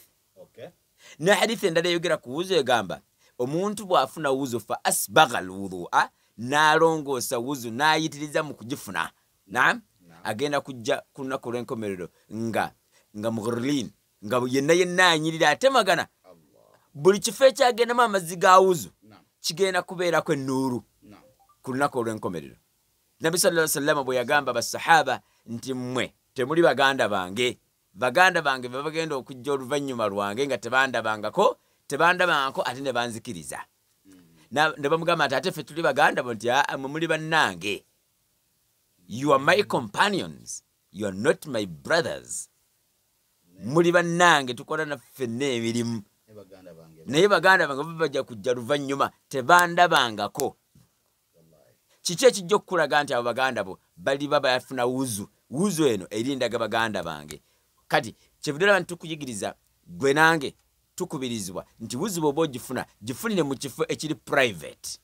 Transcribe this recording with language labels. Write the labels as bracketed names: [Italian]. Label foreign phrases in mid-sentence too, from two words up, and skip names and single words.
[Ganda] Ne hadithi endala eyogera ku wuzu egamba omuntu bw'afuna wuzu [Arabic] فأسبغ الوضوء, [Ganda] n'alongoosa wuzu n'ayitiriza mu kugifuna, naam, agenda kujja ku lunaku olw'enkomerero nga mughirlin, nga yenna anyirira atemagana. Buli kifo ekyagendamu amazzi ga wuzu kigenda kubeerako ennuuru ku lunaku olw'enkomerero. Nabbi [Arabic] صلى الله عليه وسلم [Ganda] bwe yagamba basahaba nti mmwe temuli baganda bange, baganda bange be bagenda okujja oluvannyuma lwange nga tebandabangako ate ne banzikiriza. Ne bamugamba nti ate ffe tuli baganda bo, nti mmwe muli bannange. [English] You are my companions, you are not my brothers. [Ganda] Muli bannange, tukola naffe n'emirimu. Naye baganda bange bajja kujja luvannyuma tebandabangako. Kiki ekijja okukulaga nti abo baganda bo baliba bayafuna wuzu eno erindaga baganda bange? Kati kyebudala nti tukuyigiriza gwe nange tukubirizibwa nti wuzu bw'oba ogifuna gifunire mu kifo ekiri private.